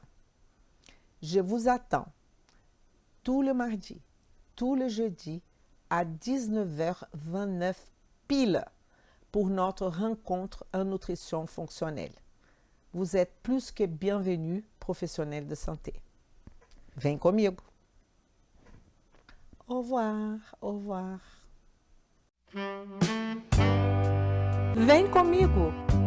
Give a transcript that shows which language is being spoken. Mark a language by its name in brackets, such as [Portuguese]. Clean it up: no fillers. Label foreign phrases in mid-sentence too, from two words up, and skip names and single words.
[French] Je vous attends tout le mardi, tout le jeudi à 19h29 pile pour notre rencontre en nutrition fonctionnelle. Vous êtes plus que bienvenus, professionnels de santé. [Portuguese] Vem comigo. [French] Au revoir, au revoir. [Portuguese] Vem comigo.